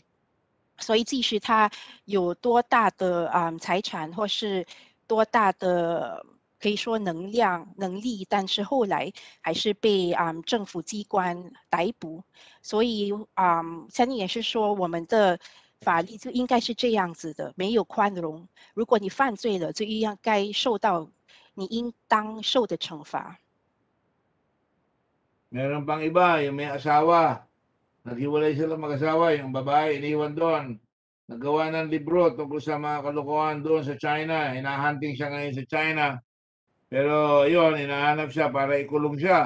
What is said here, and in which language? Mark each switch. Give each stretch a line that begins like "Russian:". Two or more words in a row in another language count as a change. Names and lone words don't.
Chinese: 所以即使他有多大的财产或是多大的可以说能力，但是后来还是被政府机关逮捕。所以相信也是说我们的法律就应该是这样子的，没有宽容。如果你犯罪了，就应该受到你应当受的惩罚。
Filipino: Meron pang iba, yung may asawa. Naghiwalay sila mag-asawa, yung babae iniwan doon. Nagawa ng libro tungkol sa mga kalokohan doon sa China. Hinahunting siya ngayon sa China. Pero yun, hinahanap siya para ikulong siya.